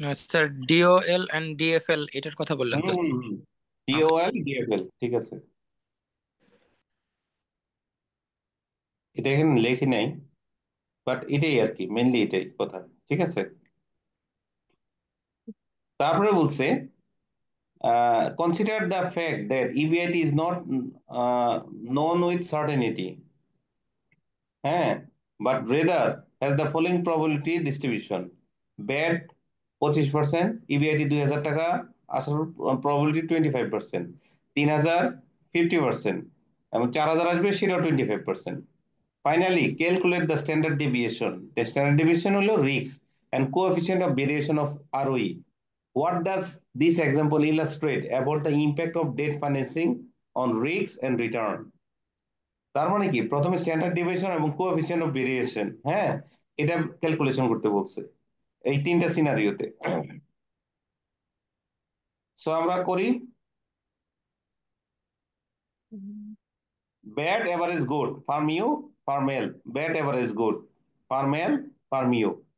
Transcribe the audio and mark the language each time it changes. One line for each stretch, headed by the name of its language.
Bangla: Sir, DOL and DFL এটার কথা বললেন তো?
English: Okay.
Bangla: ডিওএল ডিএফএল, ঠিক আছে, এটা এখানে লেখি নাই, বাট এটাই আর কি, মেনলি এটাই কথা। ঠিক আছে, তারপরে বলছে
English: consider the fact that EBIT is not known with certainty, but rather has the following probability distribution.
Bangla: BAT 25%, EBIT 2000 টাকা আসার probability 25%, 3000 50%, এবং 4000 আসবে সেটাও 25%.
English: Finally, calculate the standard deviation. The standard deviation হলো risk and coefficient of variation of ROE. What does this example illustrate about the impact of debt financing on risk and return?
Bangla: তার মানে কি, প্রথমে standard deviation এবং coefficient of variation, এটা calculation করতে বলছে এই তিনটা সিনারিওতে।
English: so
Bangla: আমরা করি
English: Bad average good for mu for male, bad average good for male for mu.